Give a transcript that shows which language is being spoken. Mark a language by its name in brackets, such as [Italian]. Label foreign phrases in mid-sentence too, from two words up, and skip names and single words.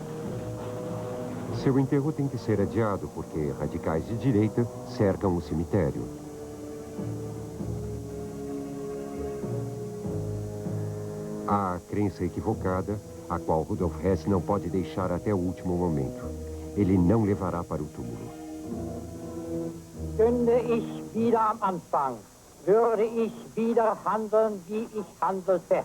[Portuguese] Seu enterro tem que ser adiado porque radicais de direita cercam o cemitério. Há a crença equivocada, a qual Rudolf Hess não pode deixar até o último momento. Ele não levará para o túmulo. [German] Stünde ich wieder am Anfang, würde ich wieder handeln, wie ich handelte.